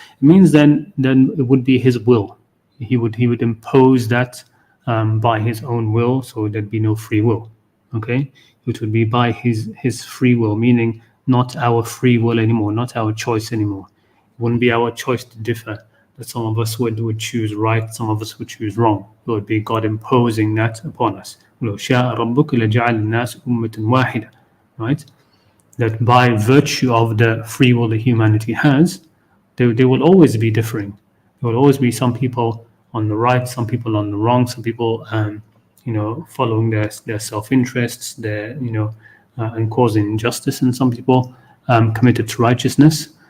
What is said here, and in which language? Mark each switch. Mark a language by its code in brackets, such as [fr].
[en] It means then it would be his will. He would impose that by his own will, so there'd be no free will. Okay, it would be by his free will, meaning not our free will anymore, not our choice anymore. It wouldn't be our choice to differ. That some of us would choose right, some of us would choose wrong. It would be God imposing that upon us. [ar] لو شاء ربك لجعل الناس أمة واحدة. [en] Right? That by virtue of the free will that humanity has, they will always be differing. There will always be some people on the right, some people on the wrong, some people following their self-interests, their and causing injustice, and some people committed to righteousness.